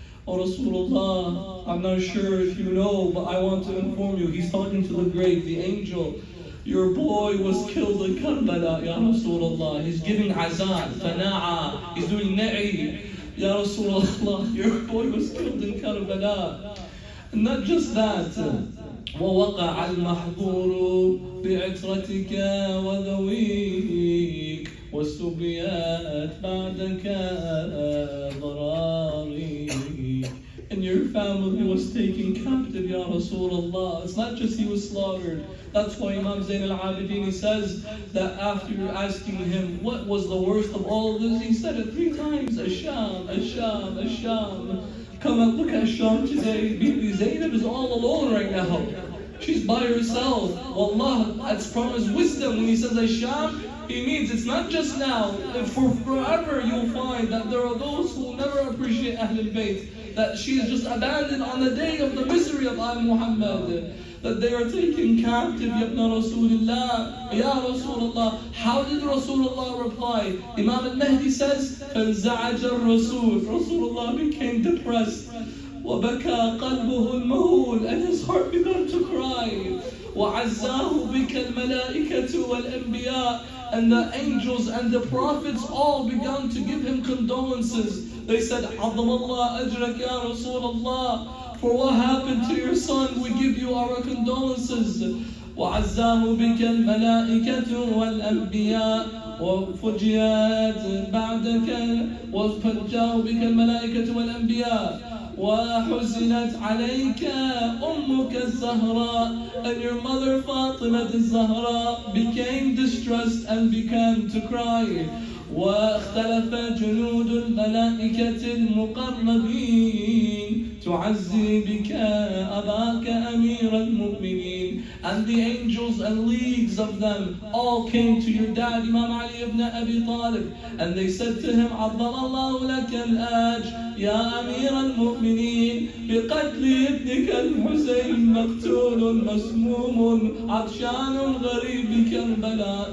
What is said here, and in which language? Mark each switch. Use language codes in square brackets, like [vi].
[en] Oh Rasulullah, I'm not sure if you know, but I want to inform you. He's talking to the grave, the angel. Your boy was killed in Karbala, Ya Rasulullah. He's giving azad, fana'a, he's doing na'i. Ya Rasulullah, your boy was killed in Karbala. And not just that. [ar] ووقع المحظور بعترتك وذويك والسبيات بعدك ضراري. [en] And your family was taken captive, Ya Rasulullah. It's not just he was slaughtered. That's why Imam Zayn al-Abidin, he says that after asking him what was the worst of all of this, he said it 3 times, Asham, Asham, Asham. Come and look at Sham today. Bibi Zainab is all alone right now. She's by herself. Wallah, that's promised wisdom. When he says Asham, he means it's not just now. For forever you'll find that there are those who will never appreciate Ahlul Bayt. That she is just abandoned on the day of the misery of Al Muhammad. That they are taken captive, Yabna Rasulullah, Ya Rasulullah. How did Rasulullah reply? Imam al-Mahdi says, [ar] فَانْزَعَجَ الرَّسُولُ. [en] Rasulullah became depressed. [ar] وَبَكَى قَلْبُهُ الْمَهُولُ. [en] And his heart began to cry. [ar] وَعَزَّاهُ بِكَ الْمَلَائِكَةُ وَالْأَنْبِيَاءُ. [en] And the angels and the prophets all began to give him condolences. They said, [ar] عَظَمَ اللَّهُ أَجْرَكَ يَا رَسُولَ اللَّهِ. [en] For what happened to your son, we give you our condolences. [ar] وَعَزَّاهُ بِكَ الْمَلَائِكَةُ وَالْأَنْبِيَاءُ وَفُجِيَاتْ بَعْدَكَ وَفَجَّاهُ بِكَ الْمَلَائِكَةُ وَالْأَنْبِيَاءُ وَحُزِنَتْ عَلَيْكَ أُمُّكَ الزَّهْرَاءُ. [en] And your mother Fatima al-Zahra became distressed and began to cry. [ar] واختلف جنود الملائكة المقربين تعزي بك أباك أمير المؤمنين. [en] And the angels and leagues of them all came to your dad, Imam Ali ibn Abi Talib, and they said to him, [ar] عظم الله لك الآج يا أمير المؤمنين بقتل ابنك الحسين مقتول مسموم عطشان غريب بكربلاء.